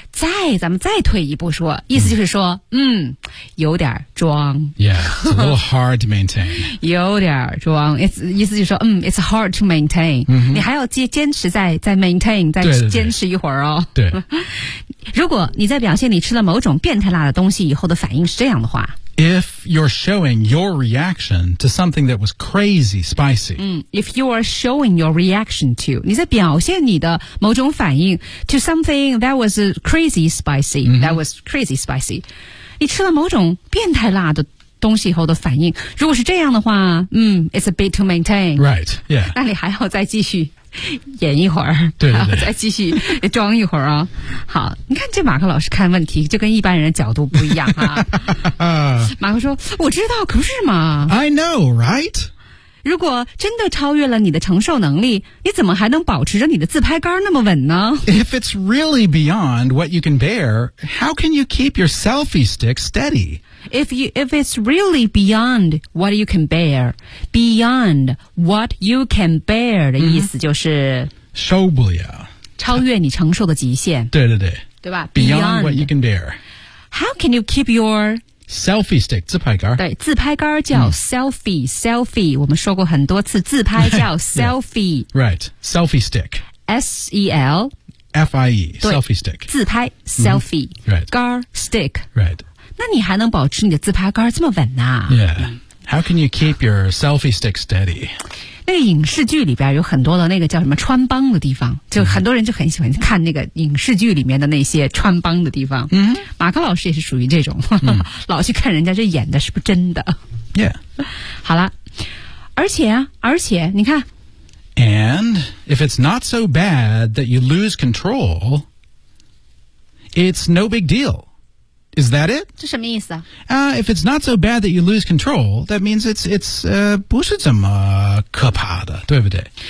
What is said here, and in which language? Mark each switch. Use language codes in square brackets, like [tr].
[zh] 咱们再退一步说，意思就是说，有点装。 [en] Yeah, it's a little hard to maintain 。 [zh] 有点装 ，it's 意思就是说， [en] it's hard to maintain、 [zh] 嗯。你还要坚持再 maintain， 再坚持一会儿哦。对, 对, 对。对如果你在表现你吃了某种变态辣的东西以后的反应是这样的话。 [en] If you're showing your reaction to something that was crazy spicy. If you are showing your reaction to, [zh] 你在表现你的某种反应 [en] to something that was crazy spicy,、that was crazy spicy. [zh] 你吃了某种变态辣的东西以后的反应。如果是这样的话 [en] it's a bit to maintain. Right, yeah. [zh] 那你还要再继续。演一会儿对对对再继续装一会儿啊好你看这马克老师看问题就跟一般人的角度不一样啊马克说我知道可不是嘛 [en] I know right [zh] 如果真的超越了你的承受能力你怎么还能保持着你的自拍杆那么稳呢 [en] If it's really beyond what you can bear how can you keep your selfie stick steady If it's really beyond what you can bear, beyond what you can bear [zh] 的意思就是受不了，超越你承受的极限。对对对，对吧 [en] ？Beyond what you can bear. How can you keep your selfie stick [zh] 自拍杆？对，自拍杆叫 selfie、selfie。我们说过很多次，自拍叫 selfie。 [en] Yeah. Right, selfie stick. S E L F I E selfie stick. [zh] 自拍 selfie、 [en] Right, 杆 stick. Right. [zh] 那你还能保持你的自拍杆这么稳呢、 [en] Yeah. How can you keep your selfie stick steady? [zh] 那个影视剧里边有很多的那个叫什么穿帮的地方就很多人就很喜欢看那个影视剧里面的那些穿帮的地方。马克老师也是属于这种老去看人家这演的是不是真的。 [en] Yeah. [zh] 好了。而且你看。 [en] And if it's not so bad that you lose control, it's no big deal. Is that it? [zh] 这什么意思啊、 [en] If it's not so bad that you lose control, that means it's [zh] 不是这么可怕的，对不对？